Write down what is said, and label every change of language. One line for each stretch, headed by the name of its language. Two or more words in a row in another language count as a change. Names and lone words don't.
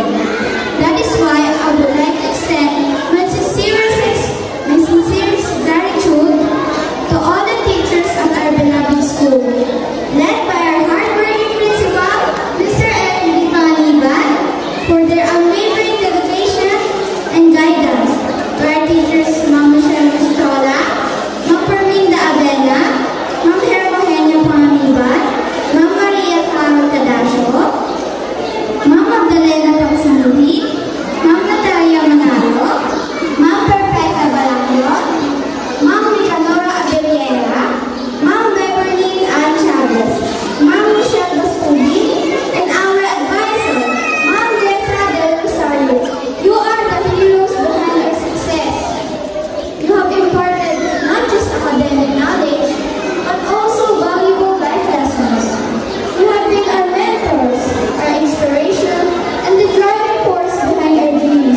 English: That is why I would like to extend my sincere gratitude to all the teachers at our beloved school, led by our hardworking principal, Mr. F. Paniban, for their unwavering dedication and guidance. To our teachers, Ma'am Michelle Mistrola, Ma'am Perminda Abena, Ma'am Hermohenia Paniban, Ma'am Maria Carol Cadasio, Ma'am Magdalena Pagsanuhi, Ma'am Natalia Manalo, Ma'am Perfecta Balangyo, Ma'am Nicanora Abeliera, Ma'am Beverly Ann Chavez, Ma'am Michelle Bastudi, and our advisor, Ma'am Dessa Del Rosario. You are the heroes behind our success. You have imparted not just academic knowledge, but also valuable life lessons. You have been our mentors, our inspiration, and the driving force behind our dreams.